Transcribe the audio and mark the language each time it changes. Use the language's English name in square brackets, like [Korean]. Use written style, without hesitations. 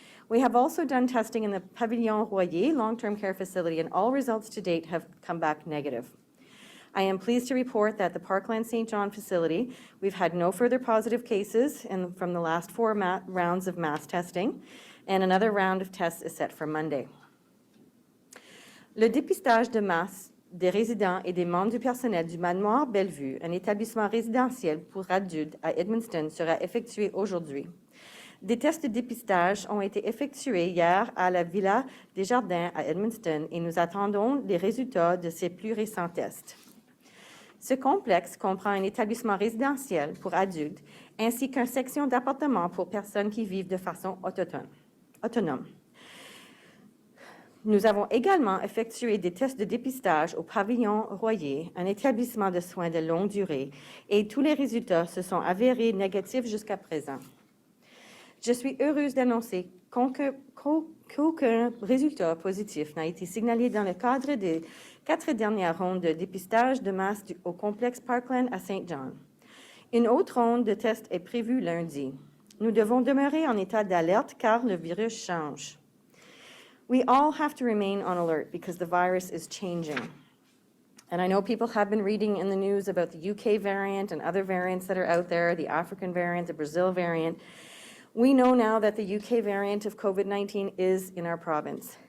[English] We have also done testing in the Pavillon Royer long-term care facility, and all results to date have come back negative. I am pleased to report that the Parkland St. John facility, we've had no further positive cases from the last 4 rounds of mass testing, and another round of tests is set for Monday. [French] Le dépistage de masse des résidents et des membres du personnel du manoir Bellevue, un établissement résidentiel pour adultes à Edmundston, sera effectué aujourd'hui. Des tests de dépistage ont été effectués hier à la Villa des Jardins à Edmundston et nous attendons les résultats de ces plus récents tests. Ce complexe comprend un établissement résidentiel pour adultes ainsi qu'une section d'appartements pour personnes qui vivent de façon autonome. Nous avons également effectué des tests de dépistage au Pavillon Royer, un établissement de soins de longue durée, et tous les résultats se sont avérés négatifs jusqu'à présent. Je suis heureuse d'annoncer qu'aucun résultat positif n'a été signalé dans le cadre des 4 dernières rondes de dépistage de masse au complexe Parkland à St. John. Une autre ronde de tests est prévue lundi. Nous devons demeurer en état d'alerte car le virus change. [English] We all have to remain on alert because the virus is changing. And I know people have been reading in the news about the UK variant and other variants that are out there, the African variant, the Brazil variant. We know now that the UK variant of COVID-19 is in our province.